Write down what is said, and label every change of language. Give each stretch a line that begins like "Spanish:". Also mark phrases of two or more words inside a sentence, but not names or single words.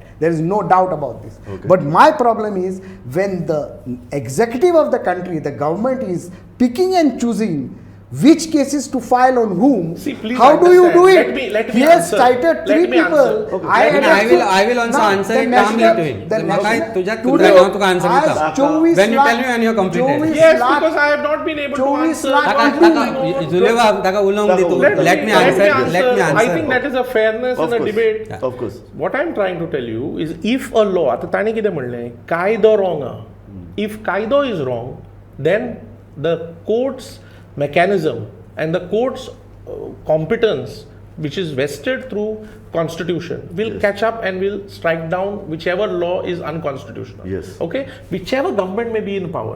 English: There is no doubt about this. Okay. But my problem is when the executive of the country, the government, is picking and choosing which cases to file on whom. See, please how do you do understand. it? Let me He has answer. cited Let 3 me people. answer. Okay. I will also answer it calmly to him.
Konkani: म्हाका तुझ्यात
English: today,
Konkani: हांव तुका answer आज दिता. 24
English: When you
Konkani: लाख-
English: tell me when you are completed.
Konkani: 24
English: Yes,
Konkani: लाख-
English: because I have not been able to
Konkani: 24
English: answer.
Konkani: lakh ताका ताका जुलेवा ताका उलोवंक दितू.
English: Let me answer. Let me I think answer. that is a fairness Of in a course. debate. Of course. What I am trying to tell you is, if a law,
Konkani: आता ताणी कितें म्हणलें, कायदो wrong हा.
English: If कायदो is wrong, then the court's mechanism and the court's competence, which is vested through constitution, will Yes. catch up and will strike down whichever law is unconstitutional. Yes. Okay, whichever government may be in power.